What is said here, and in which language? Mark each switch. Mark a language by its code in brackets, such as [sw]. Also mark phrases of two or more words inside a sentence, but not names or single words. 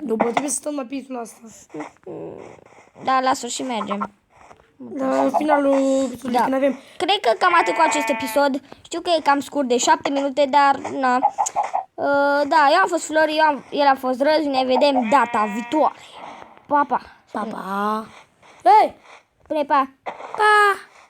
[ro] Nu, bă, trebuie să stăm la pe insula asta. Da, la sfârșit mergem. La finalul episodului, Da. când avem... Cred că cam atât cu acest episod. Știu că e cam scurt de 7 minute, dar na. Da, eu am fost Flori, el a fost Răzvi. Ne vedem data viitoare. Pa, pa. Pa, pa. Hei! Spune pa. Pa!